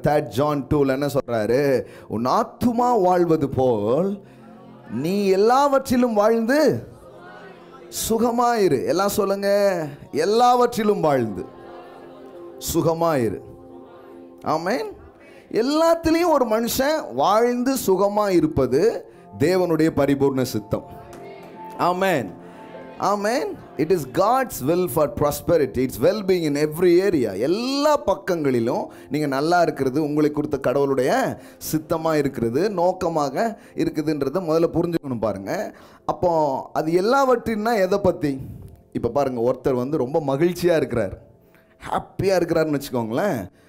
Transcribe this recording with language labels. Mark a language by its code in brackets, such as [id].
[ta] 3 John 2 என்ன சொல்றாரு? உன் ஆத்துமா வாழ்வது போல் நீ எல்லாவற்றிலும் வாழ்ந்து சுகமாயிரு. எல்லாம் சொல்லுங்க, எல்லாவற்றிலும் வாழ்ந்து சுகமாயிரு. ஆமென். எல்லாத்திலையும் ஒரு மனுஷன் வாழ்ந்து சுகமா இருப்பது தேவனுடைய பரிபூர்ண சித்தம். [en] Amen. Amen. It is God's will for prosperity. It's well-being in every area. [ta] எல்லா பக்கங்களிலும் நீங்கள் நல்லா இருக்கிறது உங்களை கொடுத்த கடவுளுடைய சித்தமாக இருக்கிறது, நோக்கமாக இருக்குதுன்றதை முதல்ல புரிஞ்சுக்கணும் பாருங்க. அப்போ அது எல்லாவற்றின்னா எதை பற்றி? இப்போ பாருங்க, ஒருத்தர் வந்து ரொம்ப மகிழ்ச்சியாக இருக்கிறார், ஹாப்பியாக இருக்கிறாருன்னு வச்சுக்கோங்களேன்.